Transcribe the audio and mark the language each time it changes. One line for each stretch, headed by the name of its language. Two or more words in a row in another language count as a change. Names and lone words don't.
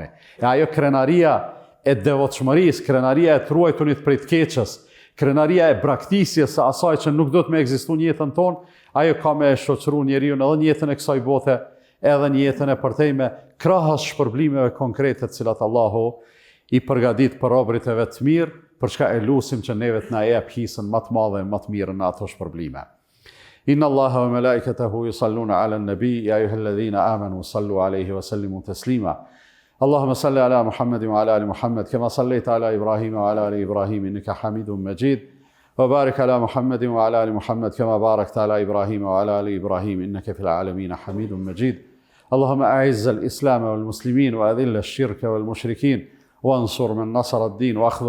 Albanian: E ajo krenaria e devotshmërisë, krenaria e truajtunit prej të keqës, krenaria e braktisjes së asaj që nuk do të më ekzistuar në jetën tonë, ajo ka me shoqëruar njeriu edhe në jetën e kësaj bote, edhe në jetën e përtejme, krahas shpërblimeve konkrete të cilat Allahu i përgatit për robërit e vet të mirë, për çka e lutim që neve të na jap hisën më të madhe, më të mirë në ato shpërblime.
Arabic: إن الله وملائكته يصلون على النبي يا أيها الذين آمنوا صلوا عليه وسلموا تسليما. اللهم صل على محمد وعلى آل محمد كما صليت على إبراهيم وعلى آل إبراهيم إنك حميد مجيد وبارك على محمد وعلى آل محمد كما باركت على إبراهيم وعلى آل إبراهيم إنك في العالمين حميد مجيد اللهم أعز الإسلام والمسلمين وأذل الشرك والمشركين وانصر من نصر الدين وأخذل